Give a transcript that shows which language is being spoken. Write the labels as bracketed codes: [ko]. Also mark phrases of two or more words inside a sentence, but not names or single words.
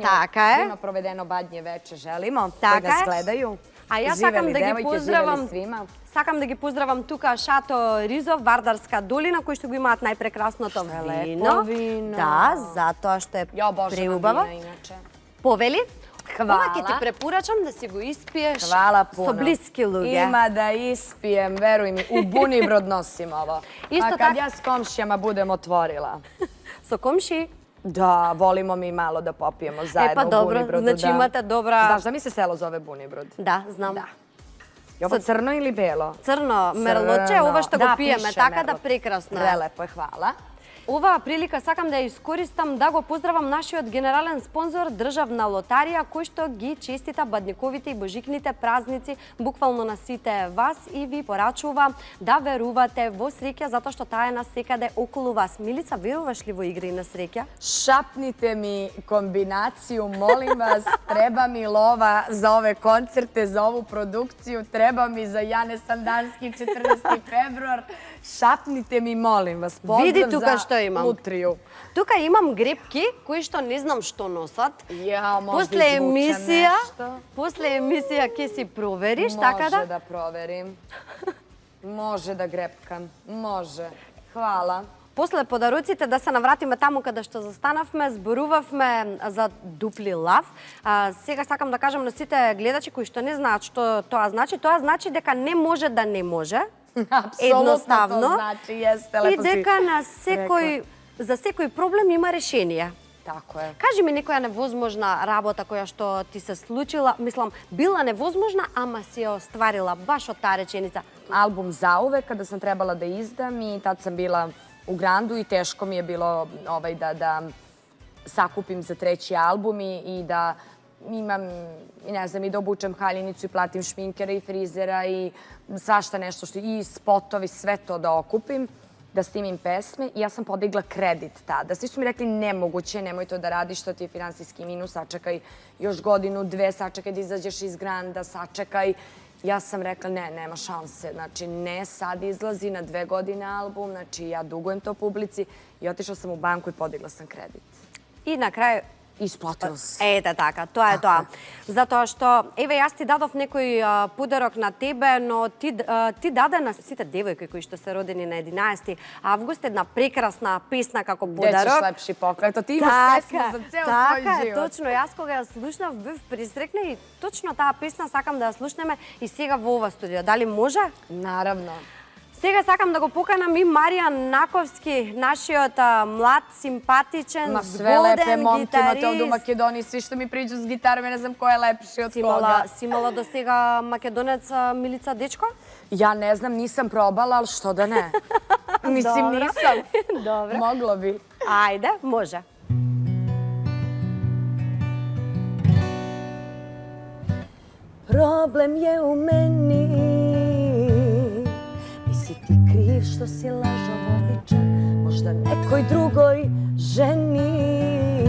[mk] Така е. [sr] Svima provedeno badnje veče želimo. [mk] Така [sr] koji nas [mk] е. [sr] gledaju. [mk] А јас [sr] Živeli [mk] сакам да ги [sr] devojke, [mk] поздравам. [sr] živeli svima. [mk] Сакам да ги поздравам тука Шато Ризов, Вардарска долина, кои што го имаат најпрекрасното Што е вино. [sr] лепо вино. [mk] Да, затоа што е [sr] Ja obožavam [mk] преубаво. [sr] vina inače. [mk] Повели? [sr] Hvala. [mk] Ова ќе ти препорачам да си го испиеш [sr] Hvala puno. [mk] со блиски луѓе. [sr] Ima da ispijem, veruj mi, u Bunibrod nosim ovo. Isto A kad tak- ja s komšijama budem otvorila. [mk] Со комши. [sr] Da, volimo mi malo da popijemo zajedno pa u dobro, Bunibrodu. znači da. imate dobra- Znaš da mi se selo zove Bunibrod? [mk] Да, знам. [sr] Da. Je ovo crno ili belo? [mk] Црно мерлоче, ова што го [sr] Da, [mk] пиеме, [sr] piše [mk] така да [sr] merlot. [mk] прекрасно е. [sr] Prelepo je, hvala. [mk] Оваа прилика сакам да ја искористам да го поздравам нашиот генерален спонзор Државна лотарија, кој што ги честита бадниковите и божикните празници буквално на сите вас и ви порачува да верувате во среќа, затоа што таа е насекаде околу вас. Милица, веруваш ли во игри на среќа? [sr] Šapnite mi kombinaciju, molim vas, treba mi lova za ove koncerte, za ovu produkciju, treba mi za Jane Sandanski 14. februar. Šapnite mi, molim vas, [mk] Види [sr] pozdrav [mk] тука [sr] za [mk] што имам. [sr] Lutriju. [mk] Тука имам гребки кои што не знам што носат. [sr] Ja, možda [mk] После [sr] izvučem [mk] емисија, [sr] nešto. [mk] после емисија ќе си провериш, така да? [sr] Može da proverim. Može da grepkam. Može. Hvala. [mk] После подароците да се навратиме таму каде што застанавме, зборувавме за дупли лав. Сега сакам да кажам на сите гледачи кои што не знаат што тоа значи дека не може да не може. [sr] Apsolutno to znači, jeste, [mk] И [sr] lepo si [mk] дека на секој за секој проблем има решение. [sr] Tako je. [mk] Кажи ми некоја невозможна работа која што ти се случила, мислам, била невозможна, ама си ја остварила баш од таа реченица. [sr] Album Zauvek kada sam trebala da izdam i tad sam bila u Grandu i teško mi je bilo da sakupim za treći album i da imam, ne znam, i da obučem haljinicu i platim šminkera i frizera i svašta nešto i spotovi, sve to da okupim, da snimim pesme i ja sam podigla kredit tada. Svi su mi rekli nemoguće, nemoj to da radiš, to ti je finansijski minus, sačekaj još godinu, dve, sačekaj da izađeš iz Granda, sačekaj. Ja sam rekla ne, nema šanse, znači ne, sad izlazi na 2 godine album, znači ja dugujem to publici i otišla sam u banku i podigla sam kredit. [mk] И на крај [sr] Isplatilo se. [mk] Ете така, тоа е тоа. Затоа што, еве, јас ти дадов некој подарок на тебе, но ти даде на сите девојки кои што се родени на 11 август една прекрасна песна како [sr] Gde ćeš [mk] подарок. [sr] lepši poklon? Eto, ti imaš pesmu za ceo svoj [mk] Така е, [sr] život. [mk] точно. Јас кога ја слушнав бев присрекна и точно таа песна сакам да ја слушнеме и сега во ова студио. Дали може? [sr] Naravno. [mk] Сега сакам да го поканам и Маријан Наковски, нашиот млад, симпатичен, [sr] Ma sve lepe [mk] згоден [sr] momke imate ovdje u [mk] гитарист. [sr] Makedoniji, svi što mi priđu s gitarom, ja ne znam ko je lepši od koga. [mk] Си имала до сега македонец Милица Дечко? [sr] Ja ne znam, nisam probala, ali što da ne? Mislim, Dobro. nisam. Dobro. Moglo bi. [mk] Ајде, може. [sr] Problem je u meni, nisi ti kriv što si lažovoličan, možda nekoj drugoj ženi.